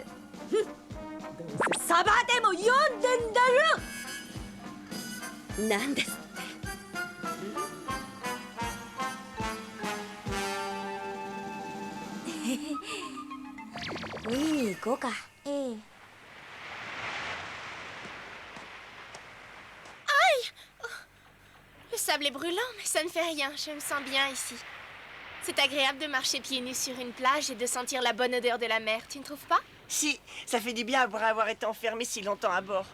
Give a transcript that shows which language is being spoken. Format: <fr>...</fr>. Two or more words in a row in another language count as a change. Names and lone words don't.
<ja>どうせサバでも読んでんだろ。なんですって。見に行こうか。ええ。</ja> <fr>Le sable est brûlant, mais ça ne fait rien. Je me sens bien ici. C'est agréable de marcher pieds nus sur une plage et de sentir la bonne odeur de la mer, tu ne trouves pas? Si, ça fait du bien après avoir été enfermé si longtemps à bord.</fr>